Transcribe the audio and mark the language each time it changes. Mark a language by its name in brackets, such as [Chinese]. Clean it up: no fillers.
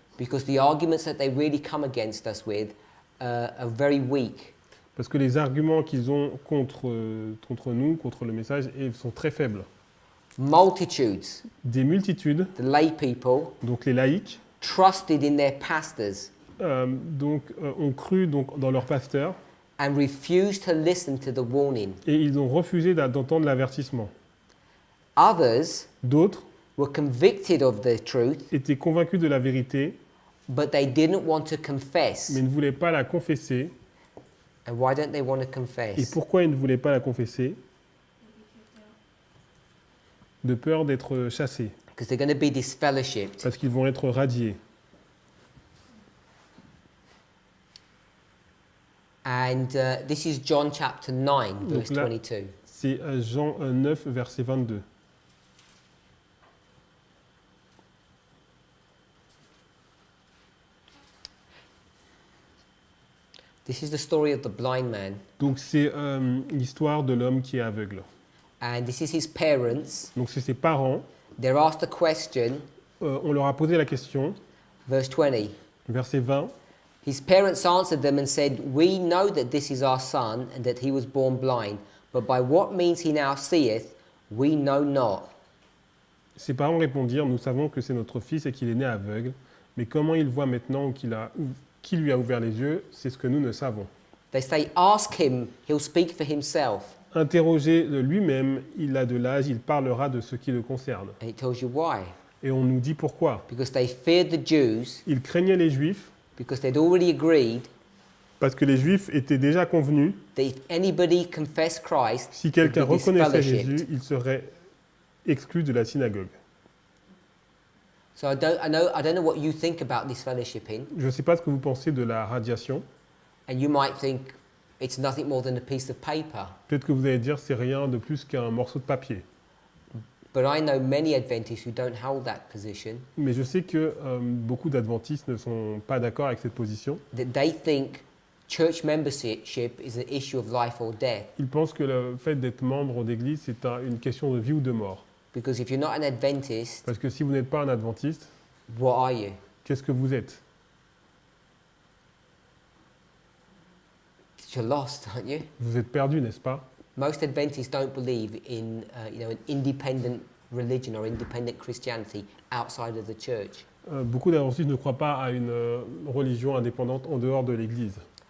[English] because the arguments that they really come against us with are very weak. [French] parce que les arguments qu'ils ont contre nous, contre le message, sont très faibles. [English] Multitudes, [French] Des multitudes, [English] the lay people, [French] donc les laïcs, [English] trusted in their pastors [French] ont cru dans leur pasteur [English] and refused to listen to the warning. [French] et ils ont refusé d'entendre l'avertissement. [English] Others [French] D'autres [English] were convicted of the truth, [French] étaient convaincus de la vérité, [English] but they didn't want to confess. [French] mais ne voulaient pas la confesser. [English] And why don't they want to [French] Et [English] confess? [French] pourquoi ils ne voulaient pas la confesser? De peur d'être chassés, [English] Because they're going to be disfellowshipped. [French] parce qu'ils vont être radiés. [English] And this is John chapter 9, verse [French] Donc là- [English] 22. [French] C'est Jean 9, verset 22. [English] This is the story of the blind man. [French] Donc c'est l'histoire de l'homme qui est aveugle. [English] And this is his parents. [French] Donc c'est ses parents. [English] They're asked a question, [French] On leur a posé la question, [English] verse 20. [French] verset 20. [English] His parents answered them and said, "We know that this is our son, and that he was born blind. But by what means he now seeth, we know not." [French] Ses parents répondirent, nous savons que c'est notre fils et qu'il est né aveugle, mais comment il voit maintenant ou qui lui a ouvert les yeux, c'est ce que nous ne savons. [English] They say, "Ask him, he'll speak for himself." [French] Interrogez-le lui-même, il a de l'âge, il parlera de ce qui le concerne. [English] And it tells you why. [French] Et on nous dit pourquoi. [English] Because they feared the Jews, [French] Ils craignaient les Juifs, [English] because they'd already agreed [French] parce que les Juifs étaient déjà convenus, [English] that if anybody confessed Christ, [French] si quelqu'un [English] they'd be [French] reconnaissait [English] disfellowshipped. [French] Jésus, il serait exclu de la synagogue. [English] So I don't know what you think about this fellowshipping, [French] Je ne sais pas ce que vous pensez de la radiation. [English] and you might think it's nothing more than a piece of paper. [French] Peut-être que vous allez dire c'est rien de plus qu'un morceau de papier. [English] But I know many Adventists who don't hold that position, [French] Mais je sais que beaucoup d'adventistes ne sont pas d'accord avec cette position. [English] that they think church membership is an issue of life or death. [French] Ils pensent que le fait d'être membre d'église, c'est une question de vie ou de mort. [English] Because if you're not an Adventist, [French] Parce que si vous n'êtes pas un adventiste, [English] what are you? [French] qu'est-ce que vous êtes? [English] You're lost, aren't you? [French] Vous êtes perdu, n'est-ce pas? [English] Most Adventists don't believe in an independent religion or independent Christianity outside of the church. [French] Beaucoup d'adventistes ne croient pas à une religion indépendante en dehors de l'église.